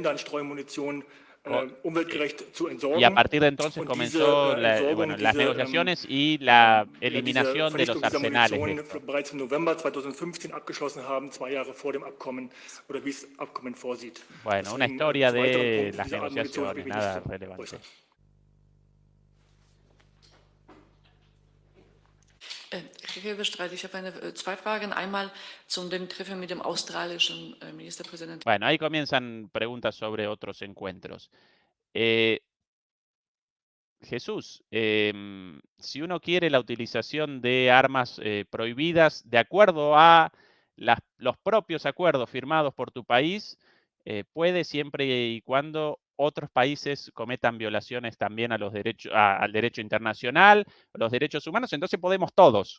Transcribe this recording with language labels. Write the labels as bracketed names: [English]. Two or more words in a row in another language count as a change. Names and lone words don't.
[Spanish] Y a partir de entonces comenzó las negociaciones y la eliminación de los arsenales. Bueno, una historia de las negociaciones, nada relevante. [German] Herr Bestreit, ich habe zwei Fragen. Einmal zu dem Treffen mit dem australischen Ministerpräsidenten. [Spanish] Bueno, ahí comienzan preguntas sobre otros encuentros. Jesús, si uno quiere la utilización de armas prohibidas de acuerdo a los propios acuerdos firmados por tu país, puede siempre y cuando otros países cometan violaciones también a los derechos, al derecho internacional, los derechos humanos, entonces podemos todos.